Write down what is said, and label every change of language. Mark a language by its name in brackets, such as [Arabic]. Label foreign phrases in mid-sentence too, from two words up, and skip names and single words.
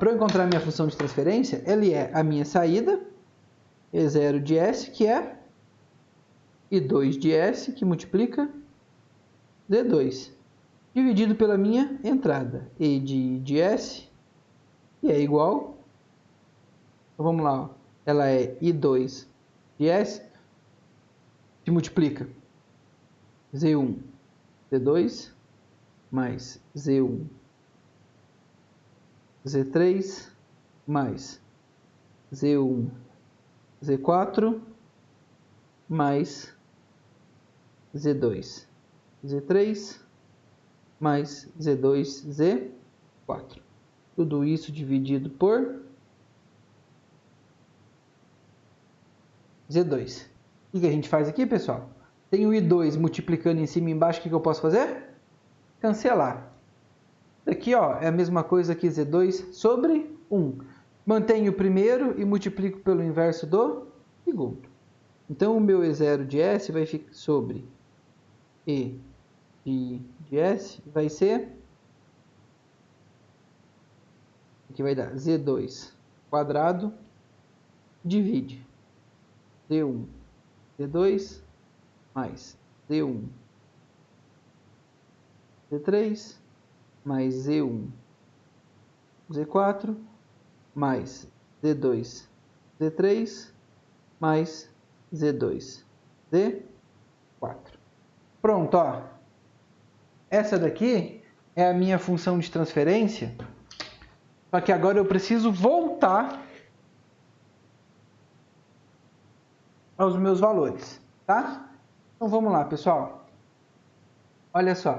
[Portuguese] Para eu encontrar a minha função de transferência, ele é a minha saída, E0 de S, que é I2 de S, que multiplica Z2, dividido pela minha entrada, E de S, que é igual. Então, vamos lá. Ó. Ela é I2 de S, que multiplica Z1, Z2, mais Z1, Z3 mais Z1, Z4 mais Z2, Z3 mais Z2, Z4. Tudo isso dividido por Z2. O que a gente faz aqui, pessoal? Tem o I2 multiplicando em cima e embaixo. O que eu posso fazer? Cancelar. Aqui, ó, é a mesma coisa que Z2 sobre 1. Mantenho o primeiro e multiplico pelo inverso do segundo. Então, o meu E0 de S vai ficar sobre E de S vai ser... Aqui vai dar Z2 quadrado divide Z1, Z2 mais Z1, Z3 mais Z1, Z4 mais Z2, Z3 mais Z2, Z4. Pronto, ó. Essa daqui é a minha função de transferência. Só que agora eu preciso voltar aos meus valores, tá? Então vamos lá, pessoal. Olha só.